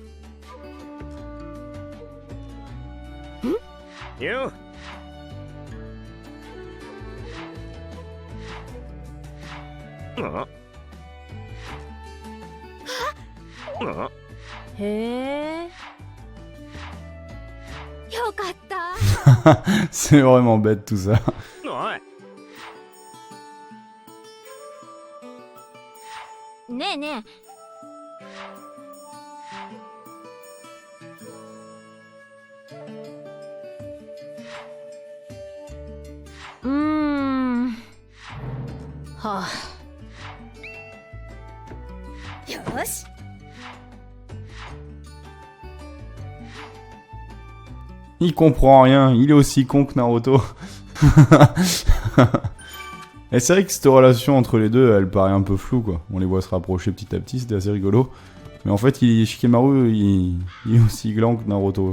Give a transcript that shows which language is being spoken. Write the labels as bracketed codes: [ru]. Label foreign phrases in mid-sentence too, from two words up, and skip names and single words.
[ja] よっ。ああ。へえ。よかった。 [fr] C'est vraiment bête tout ça. [ja] おい。ねえねえ。はあ。よし。 [fr] Il comprend rien, il est aussi con que Naruto. Et c'est vrai que cette relation entre les deux, elle paraît un peu floue quoi. On les voit se rapprocher petit à petit, c'était assez rigolo. Mais en fait, Shikamaru, il est aussi gland que Naruto.